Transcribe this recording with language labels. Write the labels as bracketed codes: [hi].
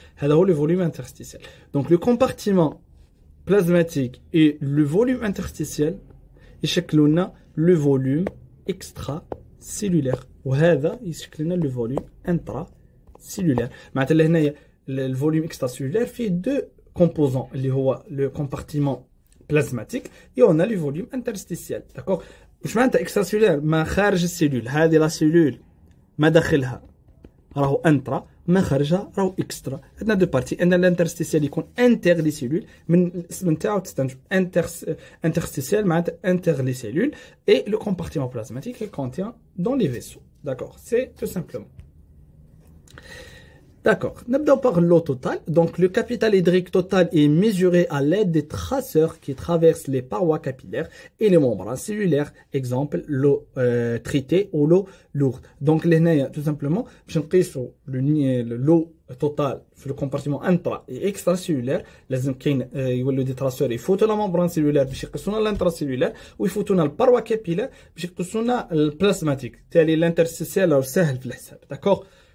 [ar] هذا هو [fr] le volume interstitiel. Donc le compartiment plasmatique et le volume interstitiel [ar] يشكلوا لنا [fr] le volume extracellulaire, [ar] وهذا يشكل لنا [fr] le volume intracellulaire. [ar] معناتها اللي هنايا [fr] le volume extracellulaire [ar] فيه [fr] deux composants, [ar] اللي هو [fr] le compartiment plasmatique et on a le volume interstitiel, d'accord. [ar] مش معناتها extracellulaire ما خارج السيلول, هذه لا سيلول ما داخلها راهو انترا, ما خارجها راهو اكسترا. عندنا دو بارتي, عندنا الانترستيسيال يكون انتر لي سيلول, من الاسم نتاعو تستنتج انترستيسيال معناتها انتر لي سيلول, [fr] et le compartiment plasmatique il contient dans les vaisseaux, d'accord, c'est tout simplement. D'accord, [ar] نبدأ [fr] par l'eau totale. Donc le capital hydrique total est mesuré à l'aide des traceurs qui traversent les parois capillaires et les membranes cellulaires. Exemple, l'eau tritée ou l'eau lourde. Donc l'eau tout simplement, je [ar] نقيسوا [fr] l'eau totale [ar] في [fr] le compartiment intra et extracellulaire. [ar] لازم كاين يولوا دي traceurs يفوتوا [fr] la membrane cellulaire [ar] باش يقيسوا لنا الانتراسيلولار, ويفوتوا لنا الباروا كابيلار باش يقيسوا لنا البلازماتيك. بالتالي الانترستيسيال راه سهل في الحساب, d'accord.